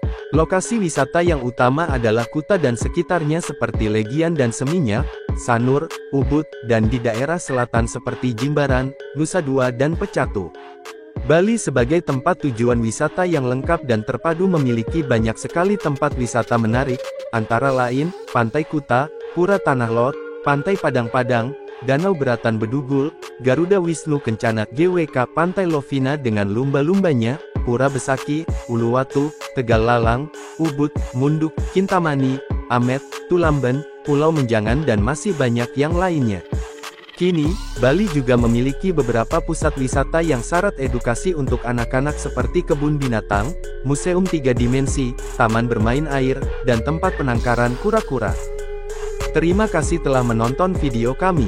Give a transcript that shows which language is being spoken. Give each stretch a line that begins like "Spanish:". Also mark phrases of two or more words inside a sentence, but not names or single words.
Indonesian: Lokasi wisata yang utama adalah Kuta dan sekitarnya seperti Legian dan Seminyak, Sanur, Ubud, dan di daerah selatan seperti Jimbaran, Nusa Dua dan Pecatu. Bali sebagai tempat tujuan wisata yang lengkap dan terpadu memiliki banyak sekali tempat wisata menarik, antara lain, Pantai Kuta, Pura Tanah Lot, Pantai Padang-Padang, Danau Beratan Bedugul, Garuda Wisnu Kencana GWK, Pantai Lovina dengan lumba-lumbanya, Pura Besaki, Uluwatu, Tegal Lalang, Ubud, Munduk, Kintamani, Amet, Tulamben, Pulau Menjangan dan masih banyak yang lainnya. Kini, Bali juga memiliki beberapa pusat wisata yang syarat edukasi untuk anak-anak seperti kebun binatang, museum 3 dimensi, taman bermain air, dan tempat penangkaran kura-kura. Terima kasih telah menonton video kami.